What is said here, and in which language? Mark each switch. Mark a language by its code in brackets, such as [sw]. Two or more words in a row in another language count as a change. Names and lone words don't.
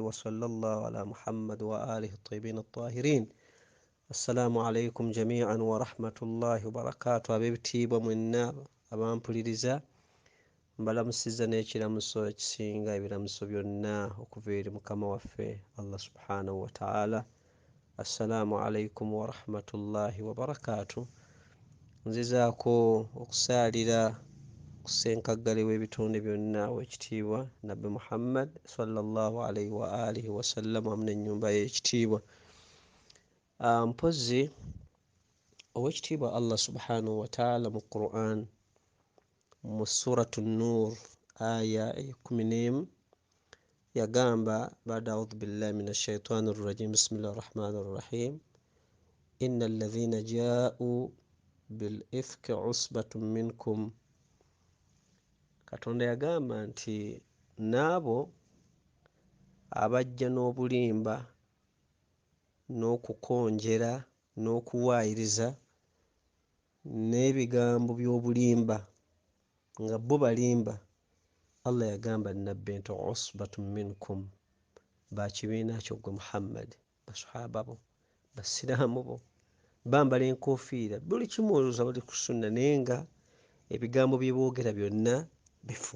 [ar] وصلى الله على محمد وآله الطيبين الطاهرين. السلام عليكم جميعا ورحمة الله وبركاته. [lg] أبيبتيبwa mwenna abampuliriza, mbalamusiza n'ekiramuso ekisinga ebiramuso byonna okuva eri Mukama waffe Allah [ar] سبحانه وتعالى. السلام عليكم ورحمة الله وبركاته. [lg] Nzizaako okusaalira kusenkaggale w'ebitonde byonna w'ekitiibwa Nabbi Muhammad [ar] صلى الله عليه وآله وسلم [lg] wamu n'ennyumba ye ekitiibwa. Mpozi ow'ekitiibwa Allah [ar] سبحانه وتعالى [lg] mu Qur'an mu suratu Nur aya 11 yagamba [ar] بعد أعوذ بالله من الشيطان الرجيم بسم الله الرحمن الرحيم إن الذين جاءوا بالإفك عصبة منكم. [lg] Katonda yagamba nti naabo abajja n'obulimba n'okukonjera n'okuwaayiriza n'ebigambo by'obulimba nga bo balimba, Allah yagamba nabbi nti [ar] عصبة منكم, [lg] bakibiina kyo gwe Muhammad, basahaba bo, basiraamu bo, bambala enkofiira, buli kimu olowooza bali ku sunna naye nga ebigambo bye boogera byonna bifu.